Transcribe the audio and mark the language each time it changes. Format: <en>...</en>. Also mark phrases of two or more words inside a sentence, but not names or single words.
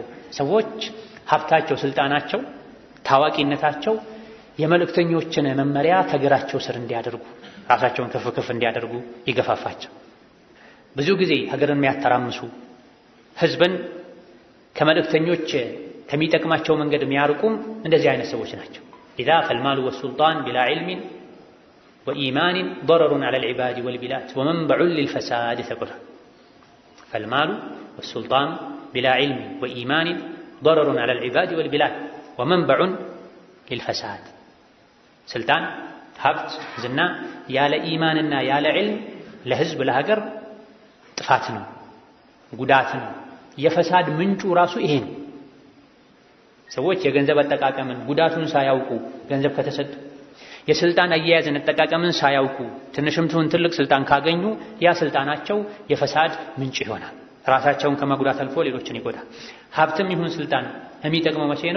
<am>ሰዎች ሀብታቸው፣ ስልጣናቸው፣ ታዋቂነታቸው የመልእክተኞችን መመሪያ ከእግራቸው ስር እንዲያደርጉ ራሳቸውን ከፍ ከፍ እንዲያደርጉ ይገፋፋቸው። ብዙ ጊዜ ሀገርን የሚያተራምሱ ህዝብን ከመልእክተኞች ከሚጠቅማቸው መንገድ የሚያርቁም እንደዚህ አይነት ሰዎች ናቸው።</am> <ar>إذا فالمال والسلطان بلا علم وإيمان ضررٌ على العباد والبلاد ومنبع للفساد ተብሏል። فالمال والسلطان بلا علم وإيمان ضررٌ على العباد والبلاد ومنبع للفساد</ar> <am>ስልጣን፣ ሀብት፣ ዝና ያለ ኢማንና ያለ ዒልም ለህዝብ ለሀገር ጥፋት ነው፣ ጉዳት ነው። የፈሳድ ምንጩ ራሱ ይሄ ነው። ሰዎች የገንዘብ አጠቃቀምን ጉዳቱን ሳያውቁ ገንዘብ ከተሰጡ፣ የስልጣን አያያዝን አጠቃቀምን ሳያውቁ ትንሽም ትሁን ትልቅ ስልጣን ካገኙ ያ ስልጣናቸው የፈሳድ ምንጭ ይሆናል። ራሳቸውን ከመጉዳት አልፎ ሌሎችን ይጎዳል። ሀብትም ይሁን ስልጣን የሚጠቅመው መቼ ነው?</am>